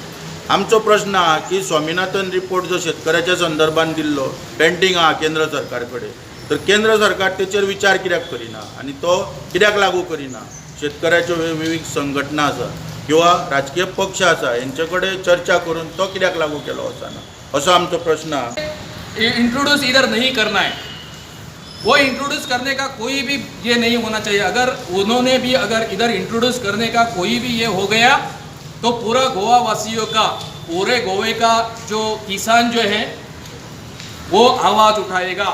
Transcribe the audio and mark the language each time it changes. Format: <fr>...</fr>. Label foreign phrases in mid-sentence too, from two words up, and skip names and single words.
<kok>आमचो प्रश्न आहा की स्वामिनाथन रिपोर्ट जो शेतकऱ्याच्या संदर्भान दिल्लो पेंडींग आहा केंद्र सरकार कडेन, तर केंद्र सरकार तेचेर विचार कित्याक करिना आनी तो कित्याक लागू करिना. शेतकऱ्याच्यो वेगवेगळी संघटना आसा किंवा राजकीय पक्ष आसा हेंचे कडेन चर्चा करून तो कित्याक लागू केलो वचना, असो आमचो प्रश्न आहा.</kok> <hi>इंट्रोड्यूस इधर नहीं करना है, वो इंट्रोड्यूस करने का कोई भी ये नहीं होना चाहिए. अगर उन्होंने भी अगर इधर इंट्रोड्यूस करने का कोई भी ये हो गया तो पूरा गोवा वासियों का, पूरे गोवे का जो किसान जो है वो आवाज़ उठाएगा.</hi>